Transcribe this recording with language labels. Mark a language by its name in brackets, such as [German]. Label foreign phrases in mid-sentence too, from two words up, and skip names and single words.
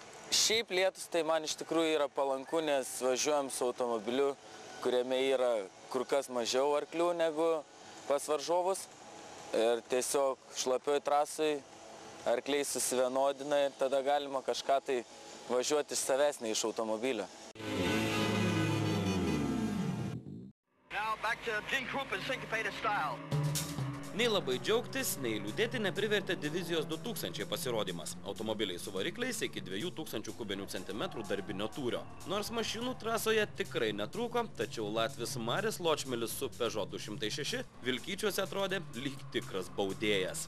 [Lithuanian] Šiaip lietus tai man iš tikrųjų yra palanku, nes važiuojam su automobiliu, kuriame yra kur kas mažiau arklių negu pas varžovus. Ir tiesiog šlapioj trasai arkliai susivienodina ir tada galima kažką tai važiuoti iš savęs, ne iš automobilio. [English] Back to Gene Krupp in syncopated style. [Lithuanian] Nei labai džiaugtis, nei liūdėti neprivertė divizijos 2000 pasirodymas. Automobiliai su varikliais iki 2000 kubinių centimetrų darbinio tūrio. Nors mašinų trasoje tikrai netrūko, tačiau latvis Maris Ločmelis su Peugeot 206 Vilkyčiuose atrodė lyg tikras baudėjas.